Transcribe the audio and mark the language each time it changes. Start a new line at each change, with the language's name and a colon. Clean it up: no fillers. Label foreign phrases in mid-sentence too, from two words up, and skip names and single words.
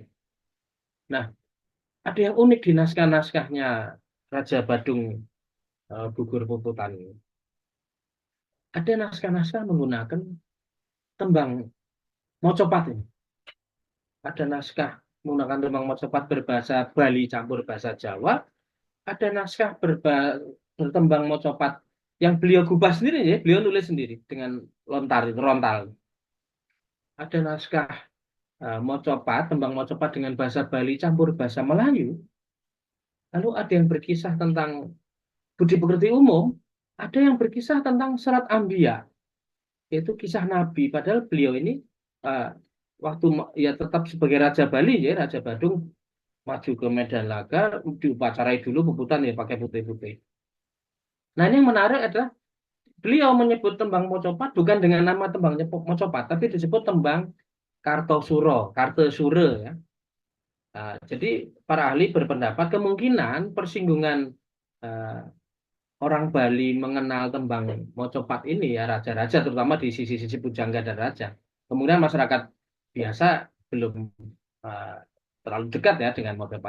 Indonesian: Nah, ada yang unik di naskah-naskahnya Raja Badung gugur Puputan ini. Ada naskah-naskah menggunakan tembang mocopat ini. Ada naskah menggunakan tembang mocopat berbahasa Bali campur bahasa Jawa, ada naskah bertembang mocopat yang beliau gubah sendiri ya, beliau nulis sendiri dengan rontal. Ada naskah mocopat, tembang mocopat dengan bahasa Bali campur bahasa Melayu. Lalu ada yang berkisah tentang budi pekerti umum, ada yang berkisah tentang serat Ambia, yaitu kisah Nabi. Padahal beliau ini uh, waktu ya tetap sebagai Raja Bali ya, Raja Badung maju ke Medan Laga, diupacarai dulu puputan ya pakai putih-putih. Nah ini yang menarik adalah beliau menyebut tembang mocopat bukan dengan nama tembang mocopat, tapi disebut tembang Kartosuro ya. Nah, jadi para ahli berpendapat kemungkinan persinggungan uh, orang Bali mengenal tembang mocopat ini ya raja-raja terutama di sisi-sisi pujangga dan raja. Kemudian masyarakat biasa belum uh, terlalu dekat ya dengan mocopat.